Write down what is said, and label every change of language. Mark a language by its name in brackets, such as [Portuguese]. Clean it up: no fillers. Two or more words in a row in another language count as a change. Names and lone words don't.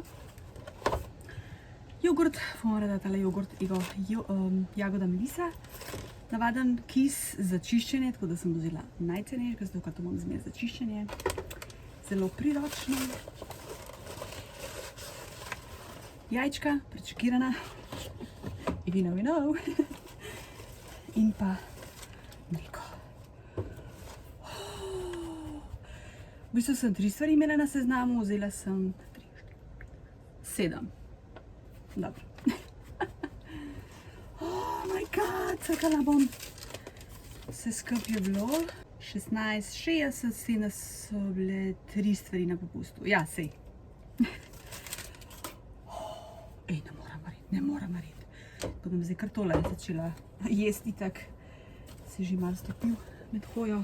[Slovenian] Jogurt, bomo rada tale jogurt, jagoda melisa. Navaden kis za čiščenje, tako da sem vzela najcenejšega, zato ker to imam zmeraj za čiščenje. Zelo priročno. Jajčka, prečekirana. [English] If you know, you know. [Slovenian] In pa mleko. V bistvu sem 3 stvari imela na seznamu, vzela sem 7. Dobro. [English] Oh my god, [Slovenian] čakala bom. Vse skupaj je bilo 16,60, cene so bile 3 stvari na popustu. Ja, sej. Ej, ne moram narediti. Tako da mi zdaj kar tole začela jesti, itak se že malo stopil med hojo.